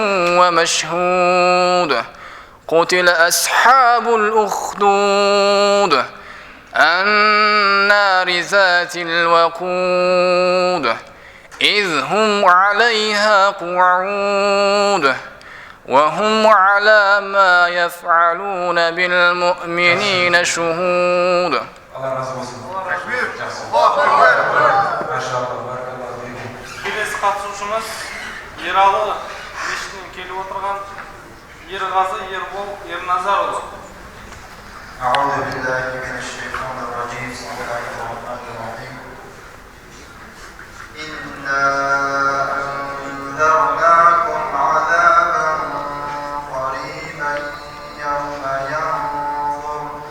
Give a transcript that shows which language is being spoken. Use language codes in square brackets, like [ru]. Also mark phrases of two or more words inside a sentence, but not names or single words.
[ar] ومشهود قتل أصحاب الأخدود النار ذات الوقود إذ هم عليها قعود وهم على ما يفعلون بالمؤمنين شهود. [kk] Келесі қатысушымыз Ералы мешітінен келіп отырған Ерғазы Ербол Ерназарұлы. [ar] أعوذ بالله من الشيطان الرجيم بسم الله الرحمن الرحيم إنا أنذرناكم عذابا قريبا يوم ينظر